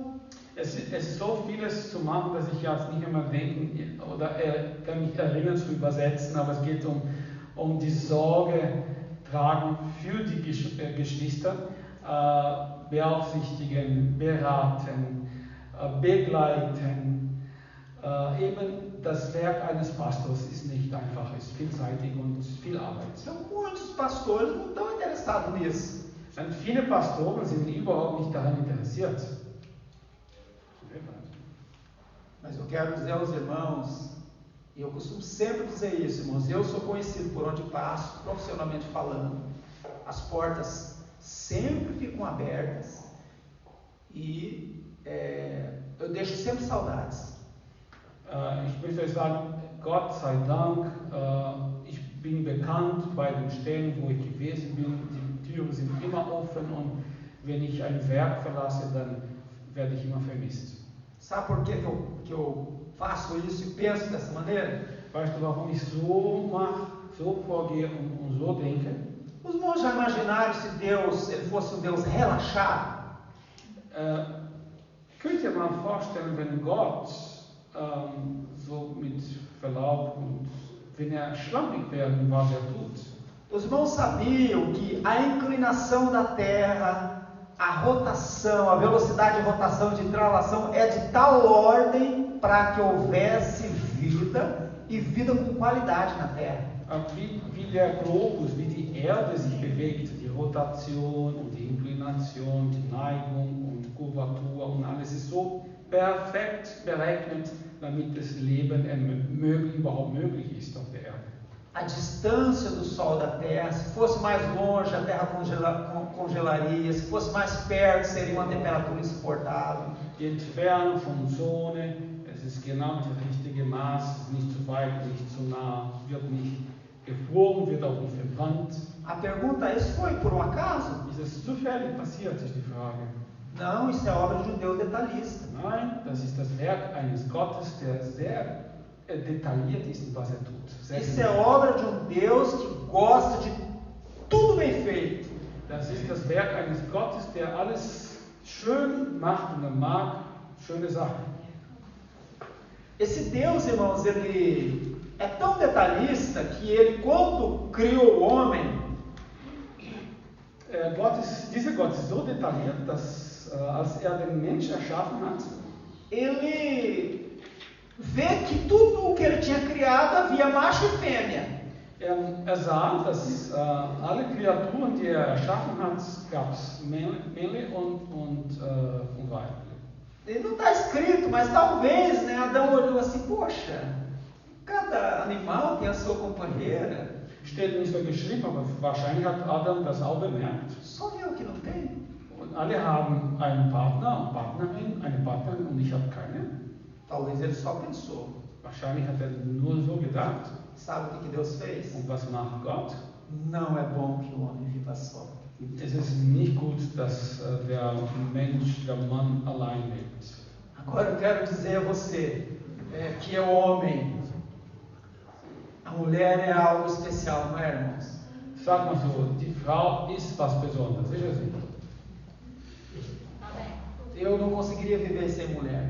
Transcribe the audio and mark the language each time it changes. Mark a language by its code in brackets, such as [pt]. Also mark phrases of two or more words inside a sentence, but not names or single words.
[de] Es ist so vieles zu machen, dass ich jetzt nicht einmal denken oder kann mich erinnern zu übersetzen, aber es geht um die Sorge tragen für die Geschwister, beaufsichtigen, beraten, begleiten. Eben das Werk eines Pastors ist nicht einfach, ist vielseitig und viel Arbeit. [pt] Então, muitos pastores não estão interessados nisso. [de] Und viele Pastoren sind überhaupt nicht daran interessiert. [pt] Mas eu quero dizer aos irmãos, e eu costumo sempre dizer isso, irmãos, eu sou conhecido por onde passo, profissionalmente falando, as portas sempre ficam abertas e eu deixo sempre saudades. [de] Ich möchte euch sagen, Gott sei Dank, ich bin bekannt bei den Stellen, wo ich gewesen bin, die Türen sind immer offen und wenn ich ein Werk verlasse, dann werde ich immer vermisst. [pt] Sabe por que eu faço isso e penso dessa maneira? [de] Weißt du, warum ich so mache, so vorgehe und so denke? [pt] Os irmãos já imaginaram se Deus ele fosse um Deus relaxado? [de] Könnt ihr mal vorstellen, wenn Gott so mit Verlaub und wenn schlampig wäre, was tut? [pt] Os irmãos sabiam que a inclinação da Terra, a rotação, a velocidade de rotação, de translação é de tal ordem para que houvesse vida e vida com qualidade na Terra. [de] Wie der Globus, wie die Erde sich bewegt, die Rotation und die Inklination, die Neigung und Kurvatur und alles ist so perfekt berechnet, damit das Leben überhaupt möglich ist auf der Erde. [pt] A distância do Sol da Terra, se fosse mais longe, a Terra congelaria, se fosse mais perto, seria uma temperatura insuportável. [de] Die Entfernung von Sonne, es ist genau das richtige Maß, es ist nicht zu weit, nicht zu nah, wird nicht gefroren, wird auch nicht verbrannt. [pt] A pergunta é, isso foi por um acaso? [de] Ist es zufällig passiert, ist die Frage. [pt] Não, isso é obra de um Deus detalhista. [de] Nein, das ist das Werk eines Gottes, der sehr detailliert ist, was tut. [pt] Isso é obra de um Deus que gosta de tudo bem feito. [de] Das ist das Werk eines Gottes, der alles schön macht und er mag schöne Sachen. [pt] Esse Deus, irmãos, ele é tão detalhista que ele, quando criou o homem, [de] dieser Gott ist so detailliert, dass als den Mensch erschaffen hat, [pt] ele vê que tudo o que ele tinha criado havia macho e fêmea. [de] Sah, dass alle Kreaturen, die erschaffen hat, gab es Männle und Weibliche. [pt] E não está escrito, mas talvez, né, Adão olhou assim, poxa, cada animal tem a sua companheira. [de] Steht nicht so geschrieben, aber wahrscheinlich hat Adam das auch bemerkt. [pt] Só eu que não tenho. [de] Und alle haben einen Partner, eine Partnerin und ich habe keine. [pt] Talvez ele só pensou. [de] Wahrscheinlich hat er nur so gedacht. [pt] Sabe o que Deus fez? [de] Und was macht Gott? [pt] Não é bom que o homem viva só. [de] Es ist nicht gut, dass der Mensch, der Mann allein lebt. [pt] Agora eu quero dizer a você que é o homem. A mulher é algo especial, não é, irmãos? [de] Sag mal so, die Frau ist was Besonderes, ist es nicht? [pt] Eu não conseguiria viver sem mulher.